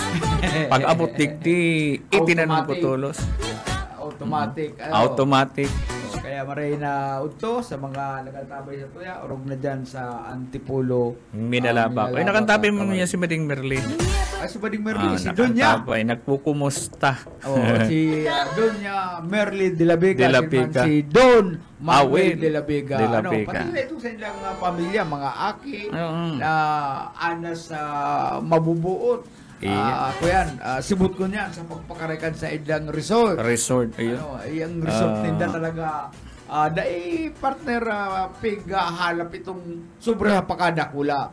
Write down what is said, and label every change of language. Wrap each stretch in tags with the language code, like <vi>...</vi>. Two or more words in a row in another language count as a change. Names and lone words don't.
<bik>Pag abot digdi, itinanong ko tulos. Automatic. Kaya maray na udto sa mga nagtatabay sa tuya, orog na dyan sa Antipolo. Minalabak. Ay, nakantabi mo niya si Mading Merlin. Si Mading Merlin, si Donya. Nakantabay, nagpukumusta. Si Donya Merlin de la Vega. Vega. Si Don Manuel de la Vega. De la Vega. Pati na ito sa ilang pamilya, mga aki, na anas mabubuot. Sibut ko niyan sa pagpakarekan sa ilang resort. Ayun. Yung resort nila talaga dahil partner halap itong sobra pakadakula.</bik>